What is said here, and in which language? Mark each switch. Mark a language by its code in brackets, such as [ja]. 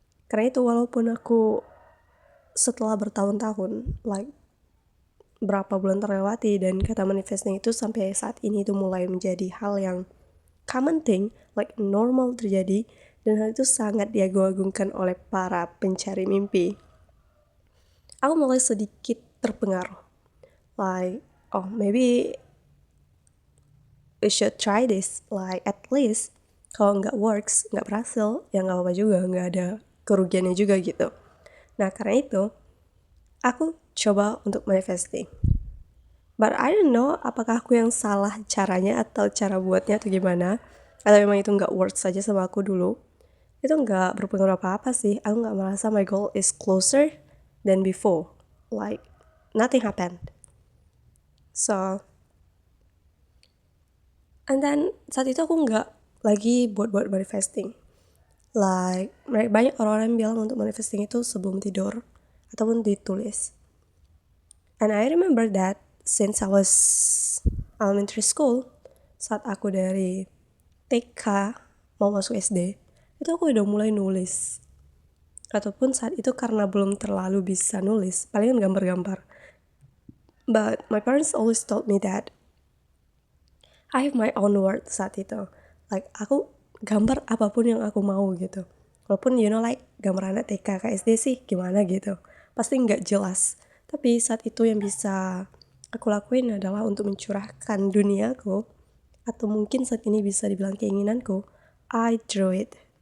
[id] Karena itu walaupun aku setelah bertahun-tahun, berapa bulan terlewati, dan kata manifesting itu sampai saat ini itu mulai menjadi hal yang common thing, normal terjadi, dan hal itu sangat diagung-agungkan oleh para pencari mimpi. Aku mulai sedikit terpengaruh. [en] Maybe we should try this. [id] At least kalau nggak works, nggak berhasil, ya nggak apa-apa juga, nggak ada kerugiannya juga gitu. Nah, karena itu aku coba untuk manifesting. [en] But I don't know [id] apakah aku yang salah caranya atau cara buatnya atau gimana, atau memang itu nggak works saja sama aku dulu. Itu nggak berpengaruh apa-apa sih. Aku nggak merasa [en] my goal is closer than before. Nothing happened. So, and then [id] saat itu aku nggak lagi buat manifesting. Banyak orang-orang bilang untuk manifesting itu sebelum tidur ataupun ditulis. [en] And I remember that since I was elementary school, [id] saat aku dari TK mau masuk SD, itu aku udah mulai nulis. Ataupun saat itu karena belum terlalu bisa nulis, palingan gambar-gambar. [en] But my parents always told me that I have my own word [id] saat itu. Aku gambar apapun yang aku mau gitu. Walaupun gambar anak TK ke SD sih gimana gitu. Pasti nggak jelas. Tapi saat itu yang bisa aku lakuin adalah untuk mencurahkan duniaku. Atau mungkin saat ini bisa dibilang keinginanku. [en] I drew it.